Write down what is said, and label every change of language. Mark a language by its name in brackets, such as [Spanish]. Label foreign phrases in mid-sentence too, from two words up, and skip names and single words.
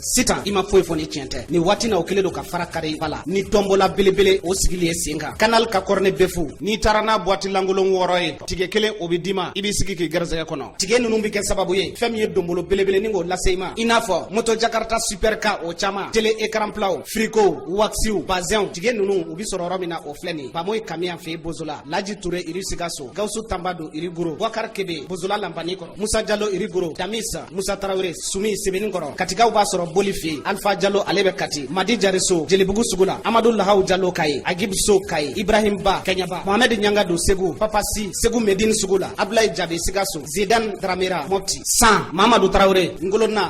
[Bambara] sitan i ma foyi fɔ ni tiɲɛ tɛ ni waati na o kelen don ka fara kari bala ni tɔnbɔla belebele o sigilen ye sen kan kanali ka kɔrɔ ne bɛ fu n'i taara n'a boîte lankolon 6 ye tigɛ kelen o bɛ d'i ma i b'i sigi k'i garisɛgɛ kɔnɔ tigɛ ninnu bɛ kɛ sababu ye fɛn min ye donbolo belebele ni k'o lase i ma i n'a fɔ moto jakarta super car o caman [French] télé écran plat frigo [Bambara] waxiw bazɛnw tigɛ ninnu u bɛ sɔrɔ yɔrɔ min na o filɛ nin bamoyi kamiyan fɛ bozola laji ture iri sigaso gawusu tanba do iri goro wakar kebe bozola lampani kɔrɔ Musa Jallo Irigoro Damisa Musa Tarawele Sumi Sebeni kɔrɔ Katikaw b'a sɔrɔ boli fe Alpha Jallo ale bɛ Kati Madi Jariso Jelibugu Sugula Amadou Lahaw Jallo Kaye Agib So Kaye Ibrahim Ba Kenyaba Mohamed Nyanga do Segu Papa Si Segu Medine Sugula Ablaye Jabe Sigaso Zidane Dramera Mopti San Mamadou Traoré Ngolona